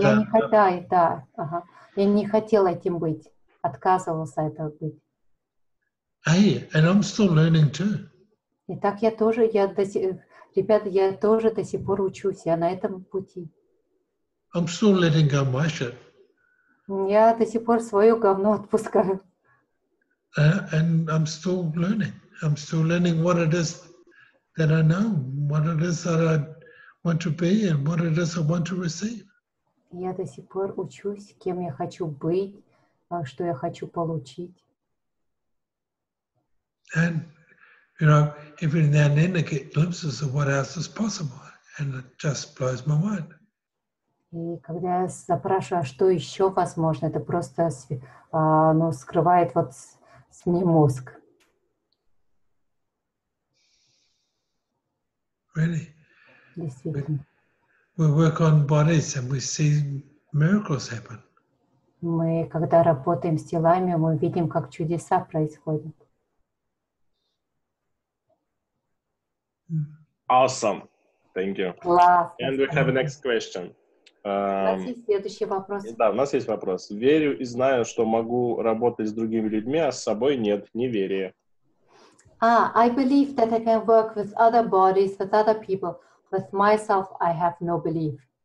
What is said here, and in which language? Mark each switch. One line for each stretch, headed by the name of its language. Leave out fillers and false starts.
Russian: я не хотела, да, я не хотела этим быть, отказывался этого быть.
English: Hey, and I'm still learning too.
Russian: И так я тоже, ребята, я тоже до сих пор учусь, я на этом пути.
English: I'm still letting go my shit.
Russian: Я до сих пор свое говно отпускаю.
English: And I'm still learning. I'm still learning what it is that I know, what it is that I want to be, and what it is I want to receive.
Russian: Я до сих пор учусь, кем я хочу быть, что я хочу получить.
English: And, you know, every now and then I get glimpses of what else is possible, and it just blows my mind.
Russian: И когда я запрашиваю, что еще возможно, это просто скрывает вот с мне мозг.
English: Really.
Russian: Действительно.
English: We work on bodies and we see miracles happen.
Russian: Мы, когда работаем с телами, мы видим, как чудеса происходят.
English: Awesome. Thank you.
Russian: Классно.
English: And we have a next question.
Russian: У нас есть следующий вопрос. Да, у нас есть вопрос. Верю и знаю, что могу работать с другими людьми, а с собой нет, неверие.
English: I believe that I can work with other bodies, with other people. With myself, I have no belief.